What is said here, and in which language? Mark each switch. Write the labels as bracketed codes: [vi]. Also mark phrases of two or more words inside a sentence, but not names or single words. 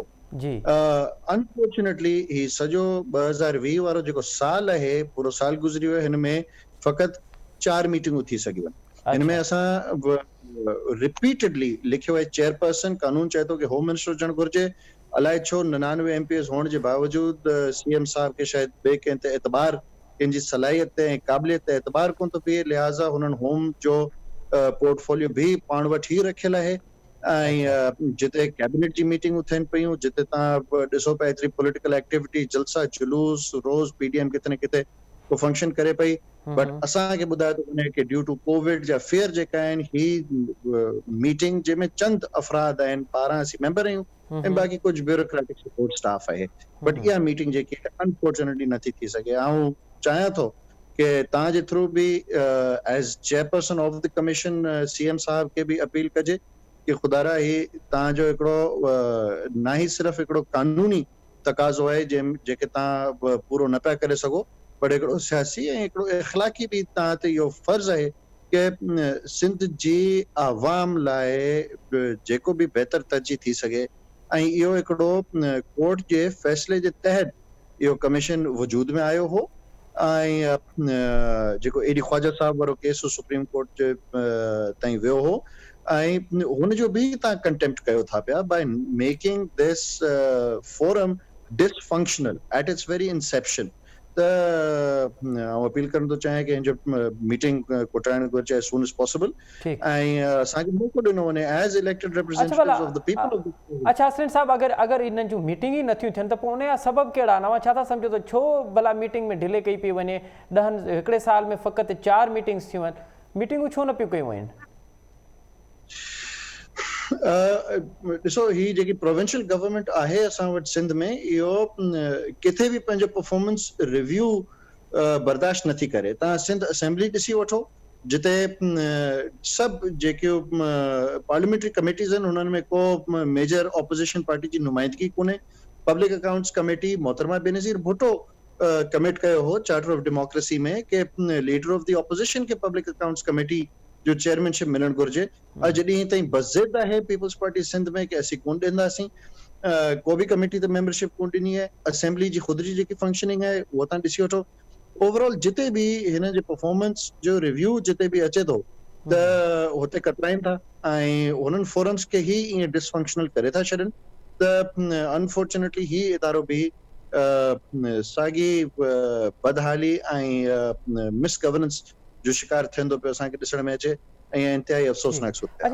[sd] अनफॉर्चुनेटली ही सॼो 2020 वारो जेको साल आहे, पूरो साल गुज़री वियो, हिन में फ़क़ति 4 मीटिंगूं थी सघियूं आहिनि। हिन में असां रिपीटेडली लिखियो आहे, चेयरपर्सन कानून चए थो कि [en] home minister [sd] हुजणु घुरिजे, अलाए छो 99 MPs हुअण जे बावजूद CM साहब खे शायदि ॿिए कंहिं ते एतबार, कंहिंजी सलाहियत ते ऐं क़ाबिलियत ते एतबार कोन थो पिए, लिहाज़ा हुननि होम जो पोर्टफोलियो भी पाण वटि ई रखियल आहे। ऐं जिते कैबिनेट जी मीटिंगूं थियनि पियूं, जिते तव्हां ॾिसो पिया एतिरी [en] political activity, [sd] जलसा जुलूस, रोज़ PDM किथे न किथे को फंक्शन करे पई, बट असांखे ॿुधायो थो वञे कि [en] due to Covid [sd] जा फेयर जेका आहिनि, ही मीटिंग जंहिंमें चंद अफ़राद आहिनि, 12 असीं मेंबर आहियूं ऐं बाक़ी कुझु [en] bureaucratic support staff [sd] आहे, बट इहा मीटिंग जेकी आहे अनफॉर्चुनेटली नथी थी सघे। ऐं चाहियां थो कि तव्हांजे थ्रू बि [en] as chairperson of the commission [sd] CM साहब खे बि अपील कजे कि खुदारा ही तव्हांजो हिकिड़ो ना ही सिर्फ़ु हिकिड़ो कानूनी तक़ाज़ो आहे जेके तव्हां पूरो न पिया करे सघो, पर हिकिड़ो सियासी ऐं हिकिड़ो इख़लाक़ी बि तव्हां ते इहो फ़र्ज़ु आहे कि सिंध जी आवाम लाइ जेको बि बहितर तरजीह थी सघे, ऐं इहो हिकिड़ो कोर्ट जे फ़ैसिले जे तहत इहो कमीशन वजूद में आयो हो। ऐं जेको एडी ख्वाजा साहब वारो केस सुप्रीम कोर्ट जे ताईं वियो हो, ऐं हुन जो बि तव्हां कंटेम्प्ट कयो था पिया [en] by making this forum dysfunctional at its very inception. [sd] त अपील करण थो चाहियां कि हिन जो मीटिंग कोटाइण घुरिजे [en] as soon as possible, [sd] ऐं असांखे मौक़ो ॾिनो वञे [en] as elected representatives of the people. [sd] अच्छा असलिन साहब, अगर इन्हनि जूं मीटिंग ई नथियूं थियनि त पोइ उन जा सबब कहिड़ा आहिनि? छा था सम्झो त छो भला मीटिंग में डिले कई पई वञे? हिकिड़े साल में फ़क़ति 4 मीटिंग्स थियूं आहिनि, मीटिंगूं छो न पियूं कयूं वञनि? ॾिसो, ही जेकी [en] provincial government [sd] आहे असां वटि सिंध में, इहो किथे बि पंहिंजो [en] performance review [sd] बर्दाश्त नथी करे। तव्हां सिंध असेंबली ॾिसी वठो, जिते सभु जेके [en] parliamentary committees [sd] आहिनि उन्हनि में को [en] major opposition party [sd] जी नुमाइंदगी कोन्हे। पब्लिक अकाउंट्स कमेटी मोहतरमा बेनज़ीर भुट्टो कमिट कयो हो चार्टर ऑफ डेमोक्रेसी में कि [en] leader of the opposition [sd] के पब्लिक अकाउंट्स कमेटी जो चेयरमैनशिप मिलण घुर्जे अॼु ॾींहुं ताईं बस ज़िद आहे पीपल्स पार्टी सिंध में कि असीं कोन ॾींदासीं को बि कमेटी ते मेंबरशिप कोन ॾिनी आहे असेंबली जी ख़ुद जी जेकी फंक्शनिंग आहे उहो तव्हां ॾिसी वठो ओवरऑल जिते बि हिन जे परफॉर्मेंस जो रिव्यू जिते बि अचे थो त हुते कतराइनि था ऐं हुननि फोरम्स खे ई ईअं डिसफंक्शनल करे था छॾनि त अनफॉर्चुनेटली ही इदारो बि साॻी बदहाली ऐं मिस गवर्नेंस जो शिकार थींदो पियो असांखे ॾिसण में अचे ऐं इंतिहाई अफ़सोसनाक सूरत आहे।